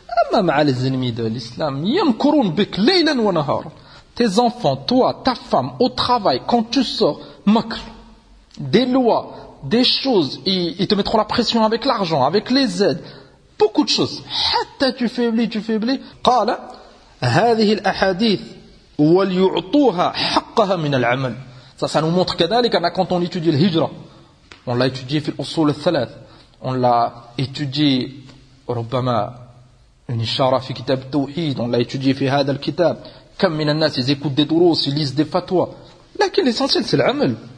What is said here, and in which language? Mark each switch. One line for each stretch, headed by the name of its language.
Arabic: Amma ma'a
French: les ennemis de l'islam,
Arabic: yam kouroun bik, leylan wa nahar.
French: Tes enfants, toi, ta femme, au travail, quand tu sors, makr, des lois, des choses, ils te mettront la pression avec l'argent, avec les aides, beaucoup de choses. Hatta tu faiblis, tu faiblis.
Arabic: Qala, هذه الأحاديث وليعطوها حقها من العمل.
French: Ça nous montre كذلك, quand on étudie le hijra, on l'a étudié
Arabic: في الأصول الثلاث,
French: on l'a étudié, ربما, une ishara
Arabic: في كتاب التوحيد,
French: on l'a étudié
Arabic: في هذا الكتاب. كم من الناس,
French: ils écoutent des durous, ils lisent des fatwas. Lakin l'essentiel, c'est l'amal.